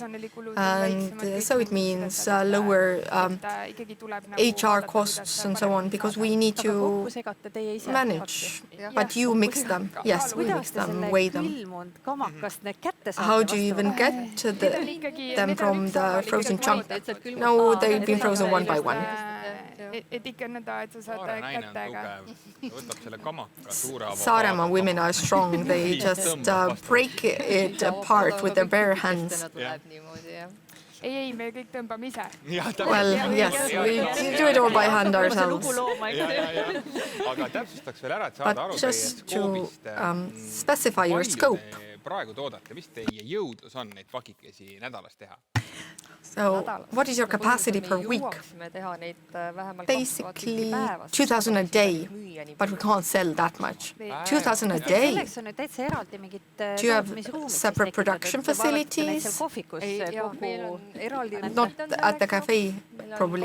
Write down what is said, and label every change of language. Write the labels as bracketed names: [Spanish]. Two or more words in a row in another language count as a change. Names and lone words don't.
[English] And so it means lower HR costs and so on, because we need to manage. But you mix them. Yes, we mix them, weigh them. How do you even get them from the frozen chunk? No, they've been frozen one by one. [Estonian] et ikka nõnda, et sa saad Saare naine on kätega. tugev. Võtab selle kamaka suure avokaato. [English] Saaremaa women are strong. They just break it apart with their bare hands. [Estonian] Ei, me kõik tõmbame ise. [English] Well, yes, we do it all by hand ourselves. [Estonian] Aga täpsustaks veel ära, et saada aru [English] But [Estonian] teie [English] just to [Estonian] skoobist. [English] specify your scope. [Estonian] Praegu toodate, mis teie jõudlus on neid pakikesi nädalas teha? [English] So, what is your capacity per week? Basically, 2,000 a day, but we can't sell that much. 2,000 a day? Do you have separate production facilities? Not at the cafe, probably.